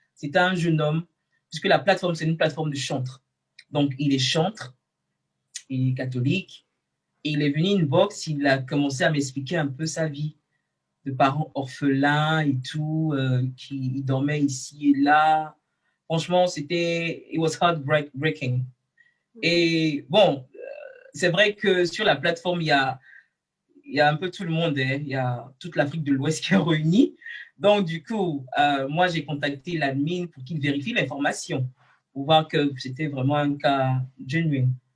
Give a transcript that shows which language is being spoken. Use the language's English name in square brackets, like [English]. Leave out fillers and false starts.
[French] C'était un jeune homme, puisque la plateforme, c'est une plateforme de chantre. Donc, il est chantre, il est catholique. Et il est venu inbox, il a commencé à m'expliquer un peu sa vie de parents orphelins et tout, qui dormaient ici et là, Franchement, [English] it was heartbreaking. [French] Et bon, c'est vrai que sur la plateforme, il y a un peu tout le monde, hein. Il y a toute l'Afrique de l'Ouest qui est réunie. Donc, du coup, moi, j'ai contacté l'admin pour qu'il vérifie l'information, pour voir que c'était vraiment un cas genuine.